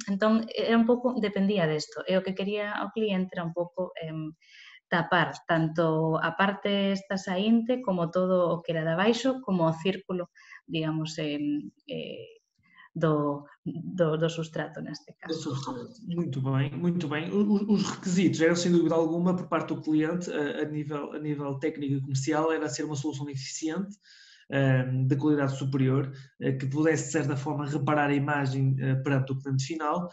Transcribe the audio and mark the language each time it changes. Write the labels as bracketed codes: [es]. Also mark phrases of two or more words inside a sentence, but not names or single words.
[gl] Entón, era un pouco, dependía desto, e o que quería o cliente era un pouco tapar tanto a parte esta saínte como todo o que era de abaixo, como o círculo, digamos, do substrato neste caso. [pt] Muito bem, muito bem. Os requisitos eram, sem dúvida alguma, por parte do cliente, a nível técnico e comercial, era ser uma solução eficiente, de qualidade superior, que pudesse, de certa forma, reparar a imagem perante o cliente final.